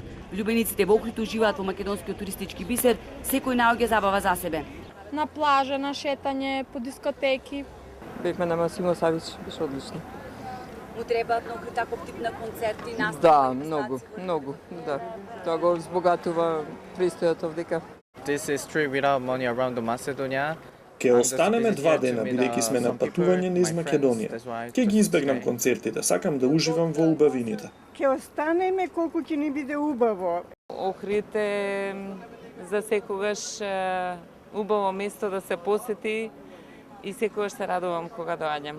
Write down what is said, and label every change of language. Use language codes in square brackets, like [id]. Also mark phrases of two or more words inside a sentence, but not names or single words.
[mk] Влюбениците во Охрид уживаат во македонскиот туристички бисер, секој наоѓа забава за себе. На плажа, на шетање, по дискотеки. Бевме на Масимо Савич, беше одлично. Му требаат на Охрид таков тип на концерти, настапи? Да, многу, да. Тоа го збогатува пристојот овдека. [en] This is trip without money around Macedonia. [mk] Ке останеме 2 дена, бидејќи сме на патување низ Македонија. Ке ги избегнам концертите, сакам да уживам во убавините. Ке останеме колку ќе ни биде убаво. Охрид е за секогаш убаво место да се посети и секогаш се радувам кога доаѓам.